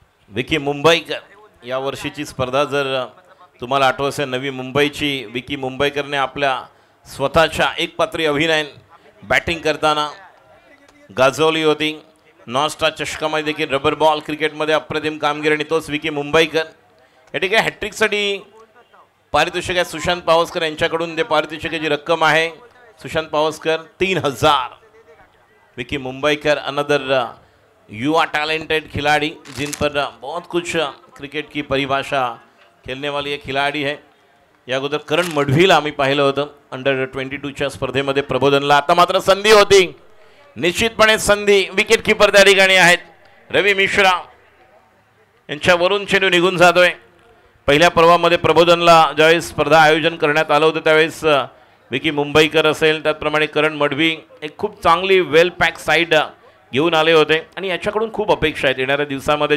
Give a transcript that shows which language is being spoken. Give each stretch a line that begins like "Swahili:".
Marathi: विकी मुंबईकर या वर्षीची स्पर्धा जर तुम्हाला आठवत असेल नवी मुंबईची विकी मुंबईकरने आपल्या स्वतःच्या एकपात्री अभिनय बॅटिंग करताना गाजवली होती. नॉनस्टार चषकामध्ये देखील रबर बॉल क्रिकेटमध्ये अप्रतिम कामगिरी आणि तोच विकी मुंबईकर. या ठिकाणी हॅट्रिकसाठी पारितोषिक आहे सुशांत पावसकर यांच्याकडून. ते पारितोषिकाची रक्कम आहे सुशांत पावसकर 3000.
Hindi: विकी मुंबईकर
English: another
Hindi: युवा टैलेंटेड खिलाड़ी जिन पर बहुत कुछ क्रिकेट की परिभाषा खेलने वाली एक खिलाड़ी है.
Marathi: या अगोदर करण मडवीला आम्ही पाहिलं होतं अंडर 22च्या स्पर्धेमध्ये प्रबोधनला. आता मात्र संधी होती निश्चितपणे संधी. विकेट किपर त्या ठिकाणी आहेत रवी मिश्रा यांच्यावरून चेंडू निघून जातोय. पहिल्या पर्वामध्ये प्रबोधनला ज्यावेळेस स्पर्धा आयोजन करण्यात आलं होतं त्यावेळेस विकी मुंबईकर असेल त्याचप्रमाणे करण मडवी एक खूप चांगली वेल पॅक साईड घेऊन आले होते आणि याच्याकडून खूप अपेक्षा आहेत येणाऱ्या दिवसामध्ये.